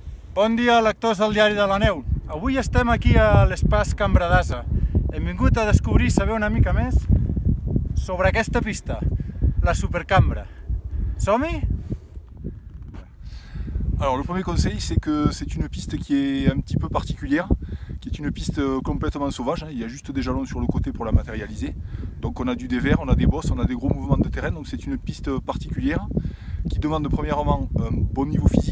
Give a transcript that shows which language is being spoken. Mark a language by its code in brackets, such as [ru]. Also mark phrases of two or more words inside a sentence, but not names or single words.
[ca] Bon dia, lectors del Diari de la Neu. Avui estem aquí a l'Espaç Cambra d'Ase. Hem vingut a descobrir i saber una mica més sobre aquesta pista, la Supercambra. Som-hi? [fr] Alors le premier conseil, c'est que c'est une piste qui est un petit peu particulière, qui est une piste complètement sauvage. Il y a juste des jalons sur le côté pour la matérialiser. Donc on a du dévers, on a des bosses, on a des gros mouvements de terrain. Donc c'est une piste particulière qui demande premièrement un bon niveau physique.